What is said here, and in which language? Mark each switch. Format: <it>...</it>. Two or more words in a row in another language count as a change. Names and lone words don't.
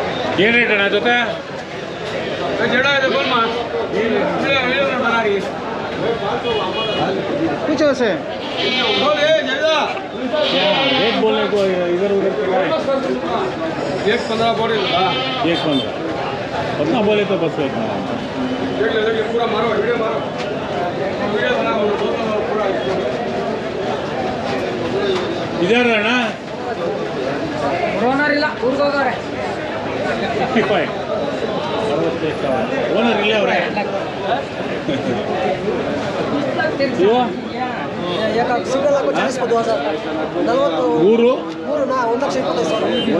<kn>ಏನು ರೇಟ್ ಅಣ್ಣ ಜೊತೆ?</kn> <hi>कुछ ऐसे रेट बोलने को इधर उधर एक 15 बोले एक 15 उतना बोले तो बस एक पूरा मारो वीडियो मारो वीडियो बनाओ पूरा इधर अಣ್ಣ</hi> <kn>ಓನರ್ ಇಲ್ಲ ಊರಿಗೆ ಹೋಗೋರೆ 55 ಓನರ್ ಇಲ್ಲ ಅವರೇ ಇವ ಸಿಗಲ್ಲ 40,000 ಮೂರು 1,25,000</kn>